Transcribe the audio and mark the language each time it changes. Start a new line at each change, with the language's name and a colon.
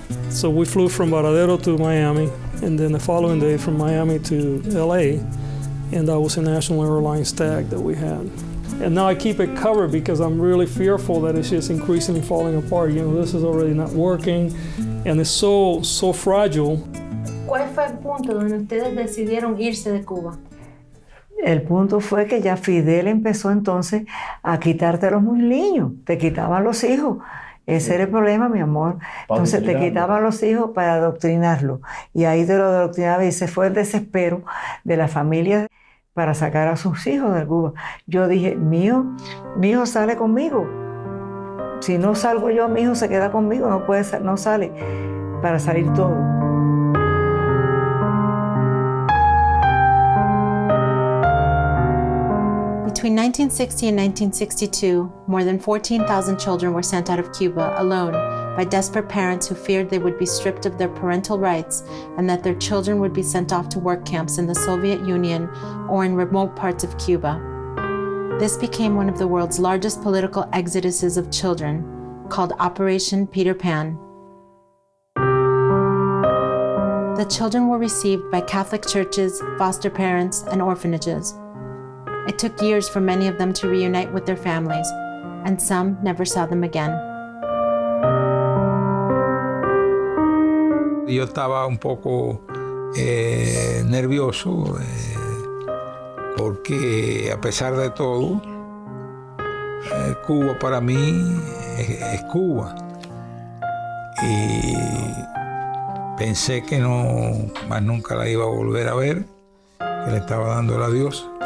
English: So we flew from Varadero to Miami, and then the following day from Miami to LA. And that was a National Airlines tag that we had. And now I keep it covered because I'm really fearful that it's just increasingly falling apart. This is already not working, and it's so fragile.
Spanish: ¿Cuál fue el punto donde ustedes decidieron irse de Cuba? El punto fue que ya Fidel empezó entonces a quitarte los niños, te quitaban los hijos. Ese era el problema, mi amor. Entonces te quitaban los hijos para adoctrinarlos. Y ahí te lo adoctrinaba y se fue el desespero de la familia para sacar a sus hijos de Cuba. Yo dije, mi hijo sale conmigo. Si no salgo yo, mi hijo se queda conmigo, no sale para salir todo.
English: Between 1960 and 1962, more than 14,000 children were sent out of Cuba alone by desperate parents who feared they would be stripped of their parental rights and that their children would be sent off to work camps in the Soviet Union or in remote parts of Cuba. This became one of the world's largest political exoduses of children, called Operation Peter Pan. The children were received by Catholic churches, foster parents, and orphanages. It took years for many of them to reunite with their families, and some never saw them again.
Spanish: Yo estaba un poco nervioso porque a pesar de todo, Cuba para mí es Cuba. Y pensé que más nunca la iba a volver a ver, que le estaba dando el adiós.